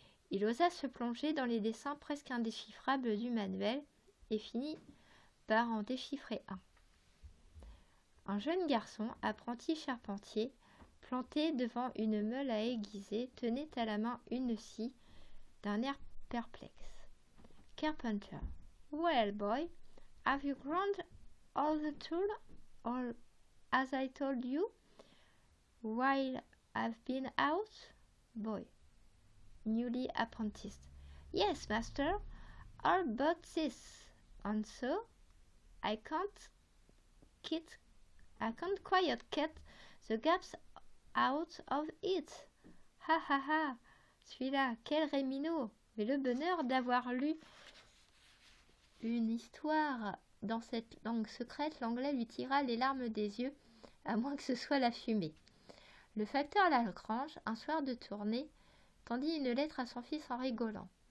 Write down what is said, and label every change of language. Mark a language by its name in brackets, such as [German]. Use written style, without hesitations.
[French] Il osa se plonger dans les dessins presque indéchiffrables du manuel et finit par en déchiffrer un. Un jeune garçon, apprenti charpentier, planté devant une meule à aiguiser, tenait à la main une scie d'un air perplexe. [English] Carpenter. Well, boy, have you ground all the tool, or as I told you, while I've been out? Boy. Newly apprenticed. Yes, master, all but this, and so I can't quite get the gaps out of it. [French] Ha ha ha, celui-là, quel réminot! Mais le bonheur d'avoir lu une histoire dans cette langue secrète, l'anglais lui tira les larmes des yeux, à moins que ce soit la fumée. Le facteur Lagrange, un soir de tournée, tendit une lettre à son fils en rigolant.